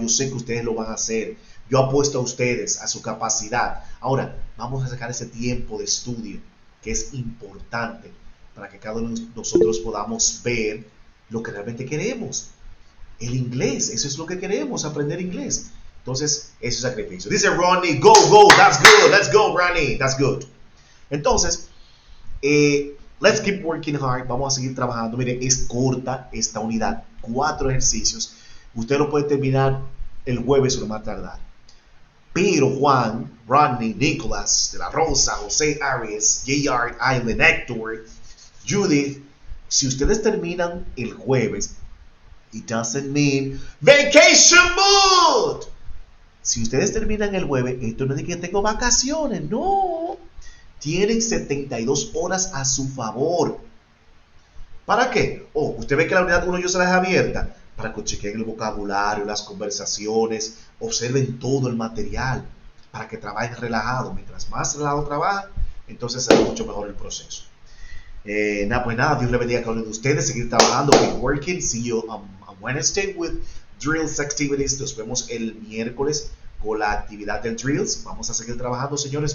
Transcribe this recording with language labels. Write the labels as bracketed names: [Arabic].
[Spanish] Yo sé que ustedes lo van a hacer. Yo apuesto a ustedes, a su capacidad. Ahora, vamos a sacar ese tiempo de estudio que es importante para que cada uno de nosotros podamos ver lo que realmente queremos. El inglés, eso es lo que queremos, aprender inglés. Entonces, eso es sacrificio. [English] Dice Ronnie, go, that's good, let's go, Ronnie, that's good. [Spanish] Entonces, [English] let's keep working hard, [Spanish] vamos a seguir trabajando. Mire, es corta esta unidad, 4 ejercicios. Usted lo puede terminar el jueves o lo más tardar. Pero Juan, Rodney, Nicholas, De La Rosa, José Arias, J.R. Island, Héctor, Judith, si ustedes terminan el jueves, [English] it doesn't mean vacation mood. [Spanish] Si ustedes terminan el jueves, esto no es de que tengo vacaciones, no. Tienen 72 horas a su favor. ¿Para qué? Usted ve que la unidad 1 yo se la dejo abierta para que chequen el vocabulario, las conversaciones, observen todo el material, para que trabajen relajado. Mientras más relajado trabajan, entonces será mucho mejor el proceso. Pues nada, Dios le bendiga a cada uno de ustedes, seguir trabajando, [English] keep working. See you on Wednesday with drills activities. [Spanish] Nos vemos el miércoles con la actividad del drills. Vamos a seguir trabajando, señores.